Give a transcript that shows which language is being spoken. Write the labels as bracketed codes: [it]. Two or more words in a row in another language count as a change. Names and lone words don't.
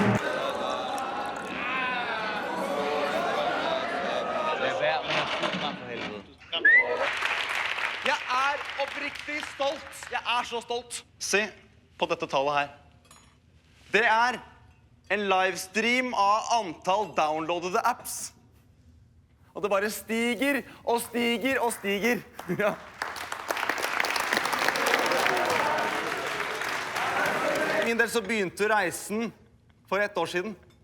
[da] Lad være med at fylde mig for helvede. [no] Jeg er oppriktig stolt. Jeg er så stolt. Se på dette tallet her. Det er en livestream av antall downloadede apps. Og det bare stiger og stiger og stiger. Ja. For min del så begynte reisen for 1 år siden.